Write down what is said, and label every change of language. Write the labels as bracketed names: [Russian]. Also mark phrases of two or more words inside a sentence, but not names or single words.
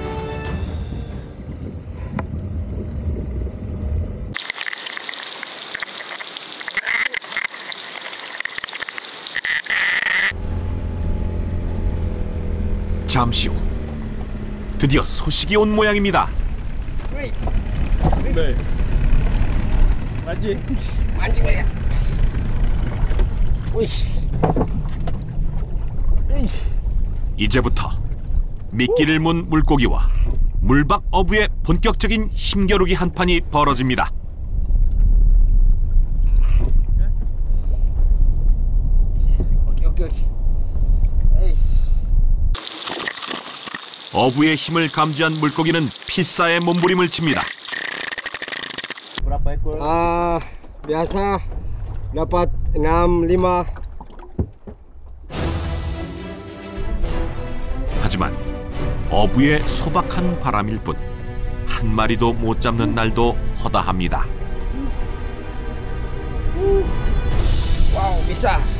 [Korean] 잠시 후 드디어 소식이 온 모양입니다. 네. 맞지? [Indonesian] Mancing ya. [Korean] 이제부터 미끼를 문 물고기와 물박 어부의 본격적인 힘겨루기 한판이 벌어집니다. Oke. 어부의 힘을 감지한 물고기는 필사의 몸부림을 칩니다. [Indonesian] Berapa ekor? Biasa dapat 6, 5. [Korean] 하지만 어부의 소박한 바람일 뿐 한 마리도 못 잡는 날도 허다합니다. [Indonesian] Wow, bisa.